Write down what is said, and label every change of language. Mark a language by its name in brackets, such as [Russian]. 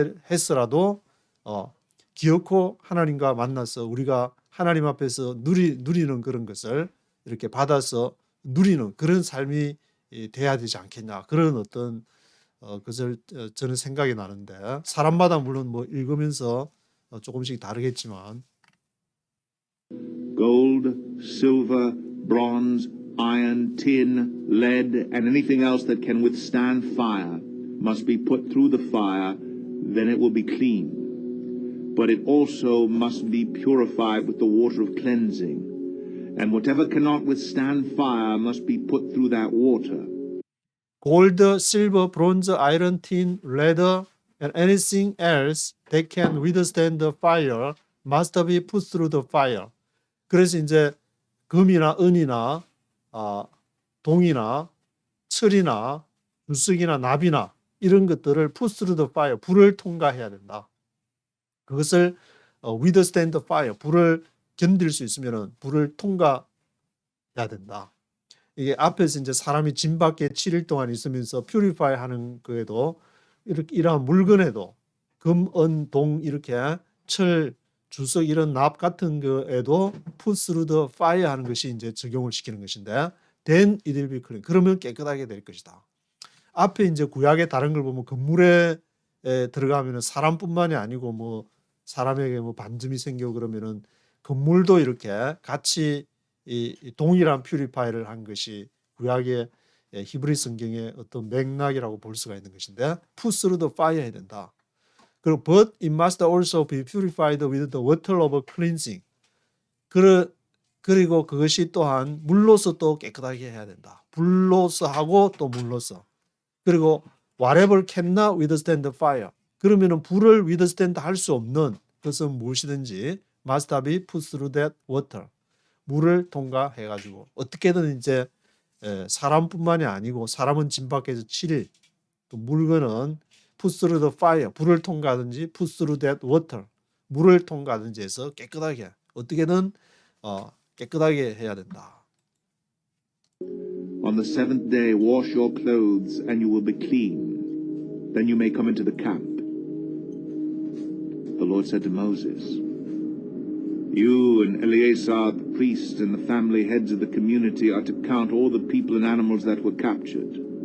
[Korean] 했으라도 기어코 하나님과 만나서 우리가 하나님 앞에서 누리는 그런 것을 이렇게 받아서 누리는 그런 삶이 돼야 되지 않겠냐 그런 어떤 것을 저는 생각이 나는데 사람마다 물론 읽으면서 조금씩 다르겠지만 [English] Gold, silver, bronze, iron, tin, lead, and anything else that can withstand fire must be put through the fire, then it will be clean. But it also must be purified with the water of cleansing. And whatever cannot withstand fire must be put through that water. gold, silver, bronze, iron, tin, leather, and anything else that can withstand the fire must be put through the fire. [Korean] 그래서 이제 금이나 은이나 동이나 철이나 주석이나 납이나 이런 것들을 [English] put through the fire, [Korean] 불을 통과해야 된다. 그것을 [English] withstand the fire, [Korean] 불을 견딜 수 있으면 불을 통과해야 된다. 이게 앞에서 이제 사람이 진 밖에 7일 동안 있으면서 purify 하는 거에도 이러한 물건에도 금, 은, 동 이렇게 철, 주석 이런 납 같은 거에도 [English] put through the fire [Korean] 하는 것이 이제 적용을 시키는 것인데 [English] then it will be clean. [Korean] 그러면 깨끗하게 될 것이다. 앞에 이제 구약의 다른 걸 보면 건물에 들어가면은 사람뿐만이 아니고 뭐 사람에게 뭐 반점이 생기고 그러면은 건물도 이렇게 같이 이 동일한 퓨리파이를 한 것이 구약의 히브리 성경의 어떤 맥락이라고 볼 수가 있는 것인데 [English] put through the fire [Korean] 해야 된다. 그리고 [English] but it must also be purified with the water of cleansing. [Korean] 그리고 그것이 또한 물로서 또 깨끗하게 해야 된다. 불로서 하고 또 물로서. 그리고 [English] whatever cannot withstand the fire. [Korean] 그러면은 불을 withstand 할 수 없는 것은 무엇이든지 [English] must be put through that water. [Korean] 물을 통과해 가지고 어떻게든 이제 사람뿐만이 아니고 사람은 진 밖에서 7일 또 물건은 [English] put through the fire. [Korean] 불을 통과하든지 [English] put through that water. [Korean] 물을 통과하든지 해서 깨끗하게 어떻게든 깨끗하게 해야 된다. [English] On the seventh day, wash your clothes, and you will be clean. Then you may come into the camp. The Lord said to Moses, You and Eleazar the priest and the family heads of the community are to count all the people and animals that were captured.